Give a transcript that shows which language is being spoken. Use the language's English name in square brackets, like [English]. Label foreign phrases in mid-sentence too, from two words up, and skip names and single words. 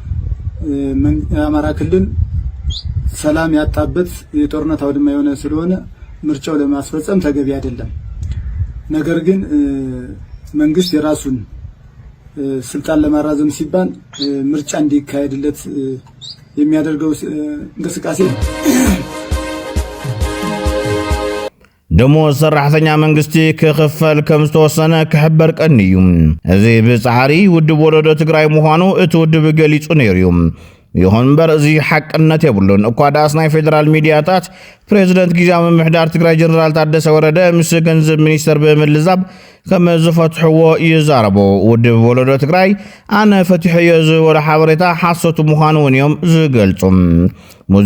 [Amharic] አማራ ክልል ሰላም ያጣበት የጦርነት አውድማ የሆነ ስለሆነ ምርጫው ለማስፈጸም ተገቢ አይደለም ነገር ግን መንግስት የራሱን ስልጣን ለማራዘም ሲባል ምርጫ እንዲካሄድለት የሚያደርገው እንቅስቃሴ [Tigrinya] ደሞዝ ሰራሕተኛ መንግስቲ ክኽፈል ከም ዝተወሰነ ክሕበር ቀኒ እዩ እዚ ብፃዕሪ ውድብ ወለዶ ትግራይ ምዃኑ እቲ ውድብ ገሊጹ ነይሩ እዩ ይኹን እምበር እዚ ሓቅነት የብሉን እኳ ዳስ ናይ ፌደራል ሚድያታት ፕሬዚደንት ጊዜያዊ ምምሕዳር ትግራይ ጀነራል ታደሰ ወረደ ምስ ገንዘብ ሚኒስተር ብምልዛብ ከም ዝፈትሕዎ ይዛረቡ ውድብ ወለዶ ትግራይ ኣነ ፈቲሕዮ ዝበሎ ሓበሬታ ሓሶቱ ምዃኑ እውን እዮም ዝገልጹ ሙዝ